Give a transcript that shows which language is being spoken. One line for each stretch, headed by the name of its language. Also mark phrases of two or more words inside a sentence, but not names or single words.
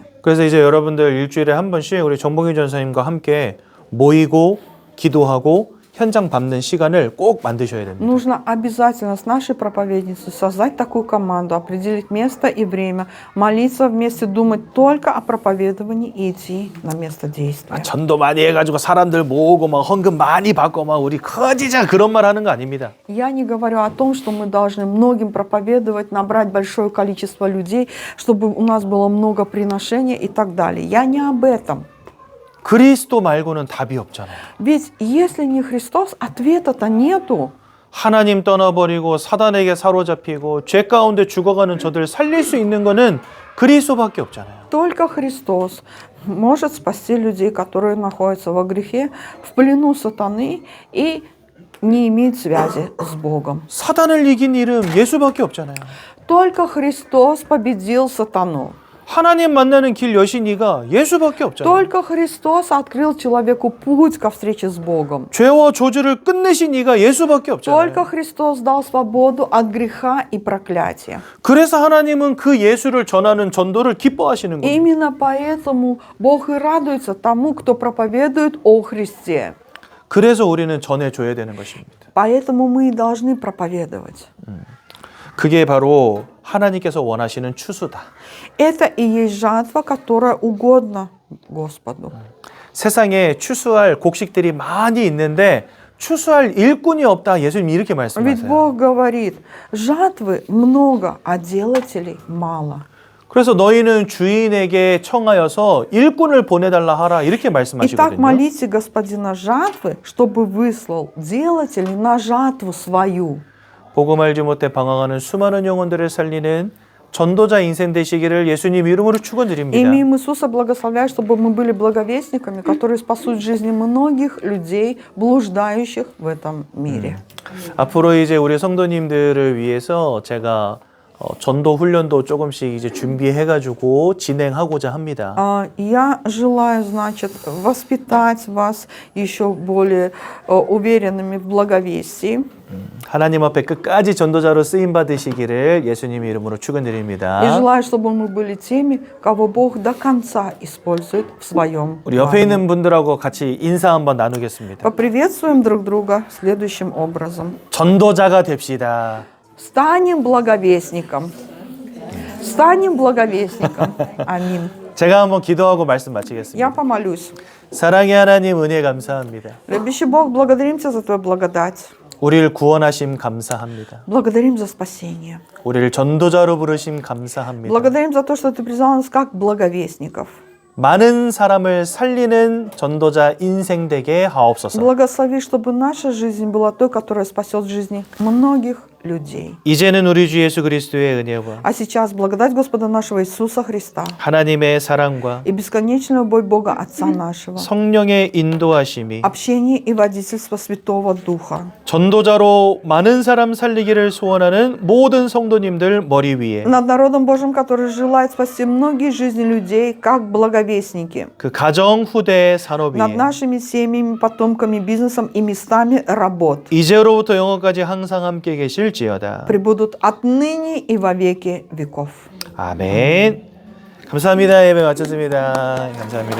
Korean: 그래서 이제 여러분들 일주일에 한 번씩 우리 정봉희 전사님과 함께 모이고 기도하고 현장 밟는 시간을 꼭 만드셔야 됩니다.
Russian: Нужно обязательно с нашей проповедницей создать такую команду, определить место и время, молиться вместе, думать только о проповедовании и идти на место действия.
Korean: 전도 많이 해가지고 사람들 모으고 막 헌금 많이 받고 막 우리 커지자 그런 말 하는 거 아닙니다.
Russian: Я не говорю о том, что мы должны многим проповедовать, набрать большое количество людей, чтобы у нас было много приношений и так далее. Я не об этом.
Korean: 그리스도 말고는 답이 없잖아요.
Russian: Ведь если не Христос, ответа-то нету.
Korean: 하나님 떠나버리고 사단에게 사로잡히고 죄 가운데 죽어가는 저들 살릴 수 있는 거는 그리스도밖에 없잖아요.
Russian: Только Христос может спасти людей, которые находятся во грехе, в плену сатаны и не имеют связи с Богом.
Korean: 사단을 이긴 이름 예수밖에 없잖아요.
Russian: Только Христос победил сатану.
Korean: 하나님 만나는 길 여신 이가 예수밖에 없잖아요.
Russian: Только Христос открыл человеку путь ко встрече с Богом.
Korean: 죄와 저주를 끝내신 이가 예수밖에 없잖아요.
Russian: Только Христос дал свободу от греха и проклятия.
Korean: 그래서 하나님은 그 예수를 전하는 전도를 기뻐하시는 겁니다.
Russian: Именно поэтому Бог и радуется тому, кто проповедует о Христе.
Korean: 그래서 우리는 전해줘야 되는 것입니다.
Russian: Поэтому мы и должны проповедовать.
Korean: 그게 바로 하나님께서 원하시는 추수다.
Russian: Это и есть жатва, которая угодна Господу.
Korean: 세상에 추수할 곡식들이 많이 있는데 추수할 일꾼이 없다. 예수님이 이렇게
Russian: Ведь
Korean: 말씀하세요.
Russian: Бог говорит, жатвы много, а делателей мало.
Korean: 그래서 너희는 주인에게 청하여서 일꾼을 보내달라 하라. 이렇게
Russian: Итак,
Korean: 말씀하시거든요.
Russian: молите Господина жатвы, чтобы выслал делателей на жатву свою.
Korean: 복음 알지 못해 방황하는 수많은 영혼들을 살리는 전도자 인생 되시기를 예수님 이름으로 축원드립니다.
Russian: Имя Иисуса благословляет, чтобы мы были благовестниками, которые спасут жизни многих людей, блуждающих в этом мире.
Korean: 앞으로 이제 우리 성도님들을 위해서 제가 전도 훈련도 조금씩 이제 준비해가지고 진행하고자 합니다.
Russian: Я желаю, значит, воспитать вас еще более уверенными в благовестии.
Korean: 하나님 앞에 끝까지 전도자로 쓰임 받으시기를 예수님 이름으로
Russian: И
Korean: 축원드립니다.
Russian: желаю, чтобы мы были теми, кого Бог до конца использует в своем
Korean: 우리 옆에
Russian: плане.
Korean: 있는 분들하고 같이 인사 한번 나누겠습니다.
Russian: Поприветствуем друг друга следующим образом.
Korean: 전도자가 됩시다.
Russian: Станем благовестником. Станем благовестником. Аминь.
Korean: 제가 한번 기도하고 말씀
Russian: Я
Korean: 마치겠습니다.
Russian: помолюсь.
Korean: 사랑의 하나님 은혜 감사합니다.
Russian: Любящий Бог, благодарим Тебя за Твою благодать.
Korean: 우리를 구원하심 감사합니다.
Russian: Благодарим за спасение.
Korean: 우리를 전도자로 부르심 감사합니다.
Russian: Благодарим за то, что Ты призвал нас как благовестников.
Korean: 많은 사람을 살리는 전도자 인생 되게 하옵소서.
Russian: Благослови, чтобы наша жизнь была той, которая спасет жизни многих людей.
Korean: 이제는 우리 주 예수 그리스도의 은혜와
Russian: А сейчас благодать Господа нашего Иисуса Христа
Korean: 하나님의 사랑과
Russian: и бесконечная любовь Бога Отца нашего,
Korean: 성령의 인도하심이
Russian: общение и водительство Святого Духа
Korean: 전도자로 많은 사람 살리기를 소원하는 모든 성도님들 머리 위에
Russian: над народом Божьим, который желает спасти многие жизни людей, как благовестники,
Korean: 그 가정 후대 산업
Russian: над
Korean: 위에
Russian: нашими семьями, потомками, бизнесом и местами работ.
Korean: 이제로부터 영원까지 항상 함께 계실지어다.
Russian: Пребудут отныне и во веки веков.
Korean: 아멘. 감사합니다. 예배 마쳤습니다. 감사합니다.